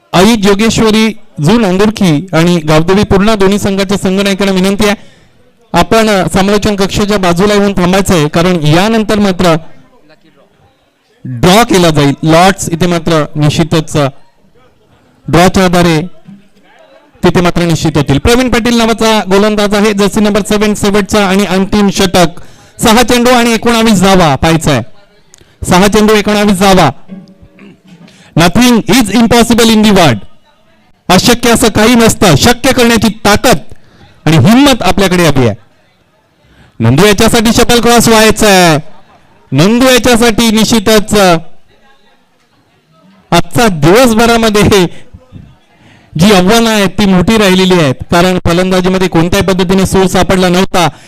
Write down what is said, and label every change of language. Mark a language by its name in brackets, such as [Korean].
[Marathi] आई जोगेश्वरी जू नांदुरकी आणि गावदेवी पूर्णा दोन्ही संघाच्या संघनायकांना विनंती आहे आपण समालोचन कक्षाच्या बाजूला येऊन थांबायचं आहे कारण यानंतर मात्र ड्रॉ केला जाईल. लॉट्स इथे मात्र निश्चितच ड्रॉच्या आधारे तिथे मात्र निश्चित होतील. प्रवीण पाटील नावाचा गोलंदाज आहे, जर्सी नंबर 7 शेवटचा आणि अंतिम षटक. 6 चेंडू आणि 19 धावा पाहायचा आहे. 6 चेंडू 19 धावा. [English] Nothing is impossible in the world. [Marathi] अशक्य असं काही नसतं. शक्य करण्याची ताकद आणि हिंमत आपल्याकडे हवी आहे. नंदू याच्यासाठी शटल क्रॉस व्हायचा आहे. नंदू याच्यासाठी निश्चितच आजचा दिवसभरामध्ये जी आव्हानं आहेत ती मोठी राहिलेली आहेत, कारण फलंदाजीमध्ये कोणत्याही पद्धतीने सूर सापडला नव्हता.